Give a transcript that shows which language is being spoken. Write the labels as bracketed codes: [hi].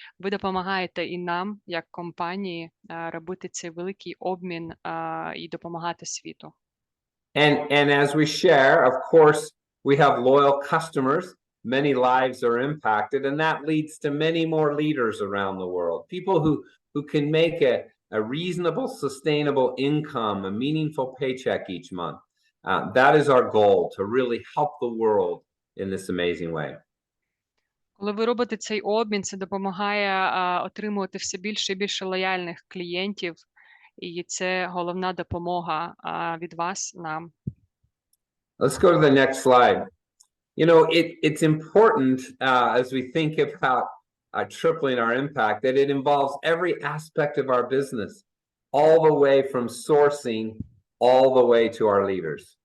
[uk] Ви допомагаєте і нам, як компанії, робити цей великий обмін і допомагати світу. [en] And as we share, of course, we have loyal customers. Many lives are impacted, and that leads to many more leaders around the world. People who can make a reasonable, sustainable income, a meaningful paycheck each month. That is our goal, to really help the world in this amazing way. [uk] Коли ви робите цей обмін, це допомагає отримувати все більше і більше лояльних клієнтів, і це головна допомога від вас нам. [en] Let's go to the next slide. You know, it's important as we think about tripling our impact, that it involves every aspect of our business, all the way from sourcing, all the way to our leaders.